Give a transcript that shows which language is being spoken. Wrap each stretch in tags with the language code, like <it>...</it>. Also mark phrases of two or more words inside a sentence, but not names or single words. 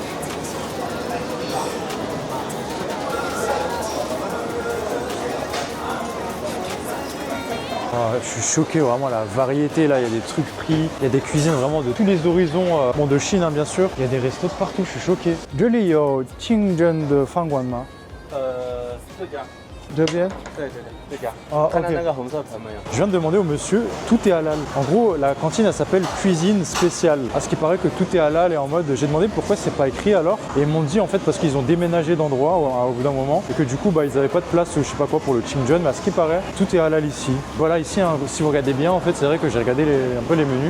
<fr>Je suis choqué vraiment la variété là, il y a des trucs pris, il y a des cuisines vraiment de tous les horizons, bon de Chine hein, bien sûr, il y a des restos de partout, je suis choqué.</fr> <zh>这里有清真的饭馆吗？这家。这边？对，这家。 Ah, 看到 ok. 那个红色盆没有？</zh> <fr>Je viens de demander au monsieur, tout est halal. En gros, la cantine elle s'appelle cuisine spéciale. À ce qui paraît que tout est halal et en mode, j'ai demandé pourquoi c'est pas écrit alors. Et ils m'ont dit en fait parce qu'ils ont déménagé d'endroit au bout d'un moment et que du coup bah ils avaient pas de place, je sais pas quoi pour le chimjeon. Mais à ce qui paraît, tout est halal ici. Voilà ici, hein, si vous regardez bien en fait, c'est vrai que j'ai regardé un peu les menus.</fr>